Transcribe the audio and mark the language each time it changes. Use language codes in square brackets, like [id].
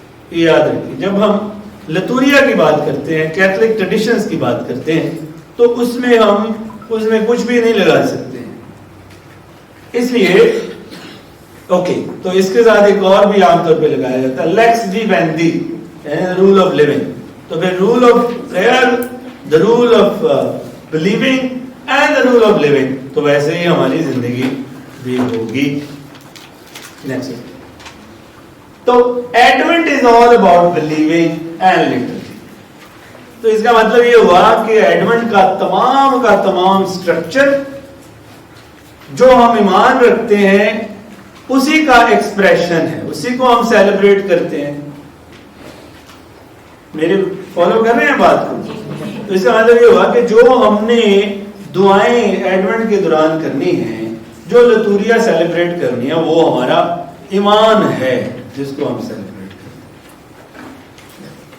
[ur] یہ یاد رکھیے, جب ہم لتوریا کی بات کرتے ہیں, کیتھولک ٹریڈیشنز کی بات کرتے ہیں, تو اس میں کچھ بھی نہیں لگا سکتے ہیں. اس لیے اوکے, تو اس کے ساتھ ایک اور بھی عام طور پہ لگایا جاتا ہے لیکس ویویندی یعنی رول آف لیونگ. [en] تو پھر rule of prayer, the rule of believing and the rule of living. [ur] تو ویسے ہی ہماری زندگی بھی ہوگی. [en] Next. تو Advent is all about believing and liturgy. [ur] تو اس کا مطلب یہ ہوا کہ ایڈونٹ کا تمام اسٹرکچر جو ہم ایمان رکھتے ہیں اسی کا ایکسپریشن ہے, اسی کو ہم سیلیبریٹ کرتے ہیں. میرے فالو کر رہے ہیں بات کو؟ تو اس کا مطلب یہ ہوا کہ جو ہم نے دعائیں ایڈونٹ کے دوران کرنی ہیں, جو لتوریا سیلیبریٹ کرنی ہے, وہ ہمارا ایمان ہے جس کو ہم سیلیبریٹ کرتے ہیں.